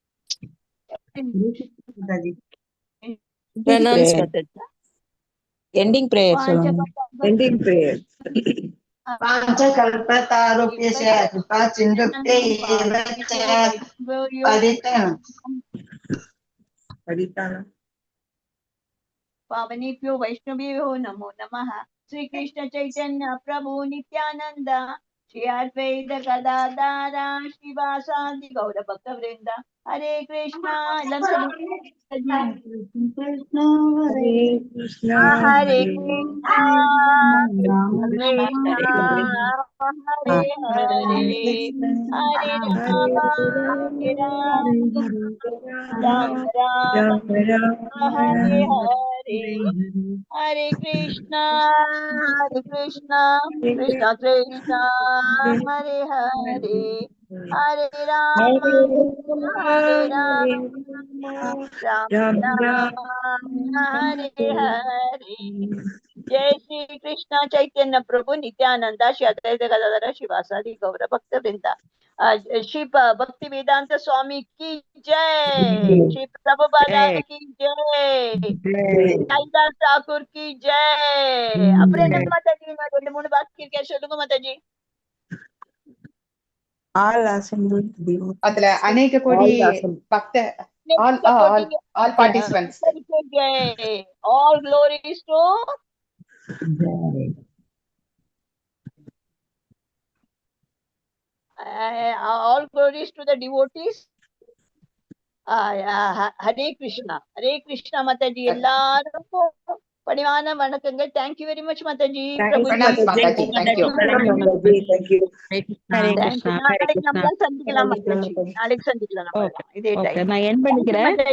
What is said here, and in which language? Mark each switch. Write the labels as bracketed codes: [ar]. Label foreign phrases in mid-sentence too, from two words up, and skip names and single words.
[en] ending prayer [ta] சொல்லுங்க. [en] Ending prayer. [sa] पाञ्चकल्पतारुप्यस्य कृपा सिन्धुप्ते एव च [ta] படித்தான [sa] पावनेभ्यो वैष्णवेभ्यो नमो नमः। श्री कृष्ण चैतन्य प्रभु नित्यानंद, श्री अद्वैत गदाधर श्रीवासादि गौर भक्त वृंद। हरे कृष्णा हरे कृष्णा हरे कृष्णा हरे राम राम हरे हरे, हरे कृष्णा कृष्णा कृष्णा हरे हरे, हरे राम राम राम हरे हरे। जय श्री कृष्ण चैतन्य प्रभु नित्यानंद, श्री अद्वैत गदाधर श्रीवासादि गौर भक्त वृंदा। [hi] श्री भक्ति वेदांत स्वामी की जय, श्री प्रभुपादा की जय, கைலாஷ் தாக்கூர் की जय. [ta] அப்புறம் என்ன மாதாஜி, நான் 2-3 பாக்கி இருக்கேன், சொல்லுங்க மாதாஜி. அதுல அநேக கோடி பக்த [en] all participants. All glories to all glories to the devotees. [ta] ஹரே கிருஷ்ணா, ஹரே கிருஷ்ணா மாதாஜி. எல்லாருக்கும் பணிவான வணக்கங்கள். [en] thank you very much [ta] மாதாஜி. நாளைக்கு நம்மளாம் சந்திக்கலாம் மாதாஜி, நாளைக்கு சந்திக்கலாம் நம்ம இதே டைம்.